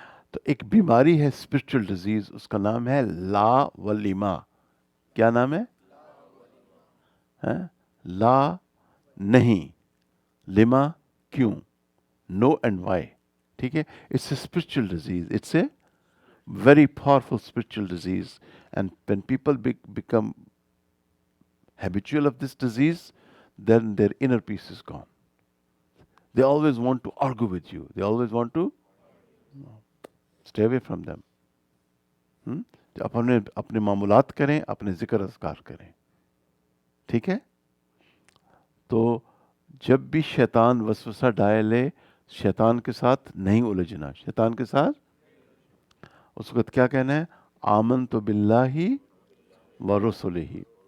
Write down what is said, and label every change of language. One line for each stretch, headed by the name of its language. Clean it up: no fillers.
Urdu: تو ایک بیماری ہے اسپرچل ڈیزیز, اس کا نام ہے لا ولیما. کیا نام ہے؟ لا نہیں, لما کیوں,
English: No and why.
Urdu: ٹھیک ہے,
English: It's a spiritual disease, it's a very powerful spiritual disease. And when people become habitual of this disease, then their inner peace is gone. They always want to argue with you. They always want to stay away from them.
Urdu: اپنے معمولات کریں, اپنے ذکر اذکار کریں. ٹھیک ہے. تو جب بھی شیطان وسوسہ ڈالے, شیطان کے ساتھ نہیں الجھنا. شیطان کے ساتھ اس وقت کیا کہنا ہے؟
Arabic: آمنت باللہ و رسولہ.